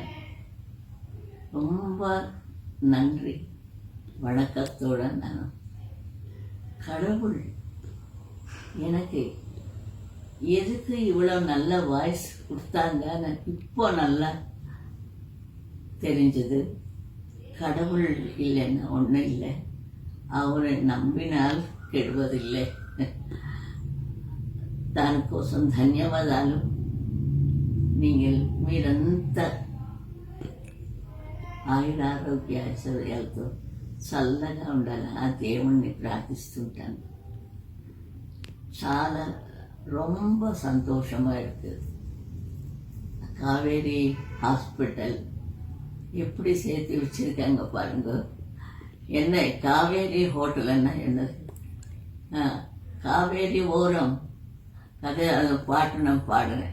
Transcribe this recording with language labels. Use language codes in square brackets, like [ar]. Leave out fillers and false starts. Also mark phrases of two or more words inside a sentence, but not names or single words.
[ta] ரொம்ப நன்றி, வணக்கத்தோட நான் கடவுள் எனக்கு எதுக்கு இவ்வளோ நல்ல வாய்ஸ் கொடுத்தாங்கன்னு இப்போ நல்லா தெரிஞ்சது. கடவுள் இல்லைன்னா ஒன்றும் இல்லை. அவரை నమ్మిனால் கெடுவதில்லை. [te] దానికోసం ధన్యవాదాలు. మీరంతా ఆయురారోగ్య ఐశ్వర్యాలతో చల్లగా ఉండాలి. ఆ దేవుణ్ణి ప్రార్థిస్తుంటాను. చాలా [ta] ரொம்ப சந்தோஷமாக இருக்குது. காவேரி ஹாஸ்பிட்டல் எப்படி சேர்த்து வச்சுருக்காங்க பாருங்க. என்ன காவேரி ஹோட்டல்னா என்னது? காவேரி ஓரம் கதை, அது பாட்டு நான் பாடுறேன்.